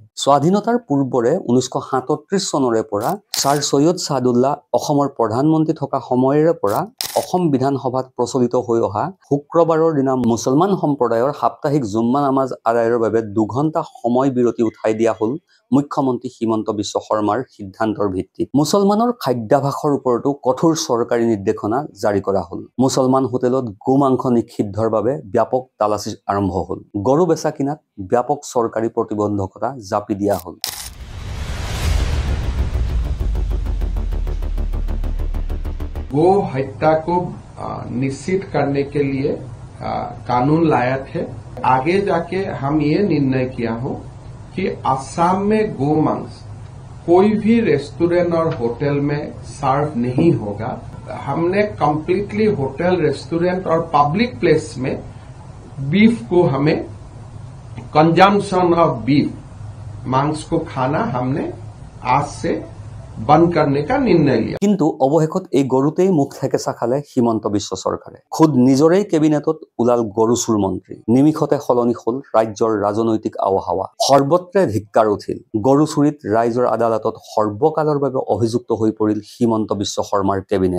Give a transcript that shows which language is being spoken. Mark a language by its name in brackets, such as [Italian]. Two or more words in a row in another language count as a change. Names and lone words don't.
[Assamese] স্বাধীনতাৰ পূৰ্বৰে 1937 চনৰে পৰা ছাৰ ছৈয়দ ছাদুল্লাহ অসমৰ প্ৰধানমন্ত্ৰী থকা সময়ৰে পৰা অসম বিধানসভাত প্ৰচলিত হৈ অহা শুক্ৰবাৰৰ দিনা মুছলমান সম্প্ৰদায়ৰ সাপ্তাহিক জুম্মা নামাজ আদায়ৰ বাবে 2 ঘণ্টা সময় বিৰতি উঠাই দিয়া হ'ল মুখ্যমন্ত্ৰী হিমন্ত বিশ্ব শৰ্মাৰ সিদ্ধান্তৰ ভিত্তিত। মুছলমানৰ খাদ্যাভাসৰ ওপৰতো কঠোৰ চৰকাৰী নিৰ্দেশনা জাৰি কৰা হ'ল। মুছলমান হোটেলত গো মাংস নিষিদ্ধৰ বাবে ব্যাপক তালাচী আৰম্ভ হ'ল। গৰু বেচা কিনাত ব্যাপক চৰকাৰী প্ৰতিবন্ধকতা জাপি দিয়া হ'ল। [Hindi] गो हत्या को निश्चित करने के लिए कानून लाया थे। आगे जाके हम ये निर्णय किया हो कि असम में गो मांस कोई भी रेस्टोरेंट और होटल में सर्व नहीं होगा। हमने कंप्लीटली होटल, रेस्टोरेंट और [English] public place [Hindi] में बीफ को हमें [English] consumption of beef [Hindi] मांस को खाना हमने आज से बंद करने का निर्णय लिया। [Assamese] কিন্তু অৱশেষত এই গৰুতেই মুখ থেকেচা খালে হিমন্ত বিশ্ব চৰকাৰে। খুদ নিজৰেই কেবিনেটত ওলাল গৰু চুৰ মন্ত্ৰী। নিমিষতে সলনি হ'ল ৰাজ্যৰ ৰাজনৈতিক আৱহাৱা। সৰ্বত্ৰে ধিক্কাৰ উঠিল। গৰু চুৰিত ৰাইজৰ আদালতত সৰ্বকালৰ বাবে অভিযুক্ত হৈ পৰিল হিমন্ত বিশ্ব শৰ্মাৰ কেবিনেট।